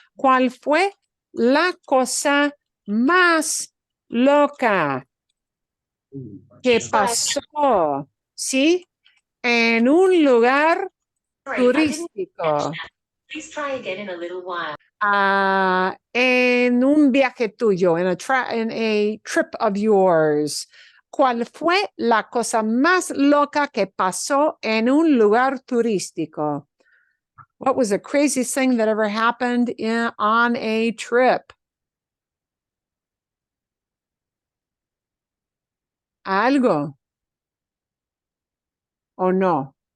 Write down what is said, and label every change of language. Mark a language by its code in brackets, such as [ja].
[es] ¿Cuál fue la cosa más loca que pasó? ¿Sí? En un lugar turístico. [en] Please try again in a little while. [es] En un viaje tuyo, [en] in a trip of yours. [es] ¿Cuál fue la cosa más loca que pasó en un lugar turístico? [en] What was the craziest thing that ever happened on a trip? [es] Algo. ¿O no?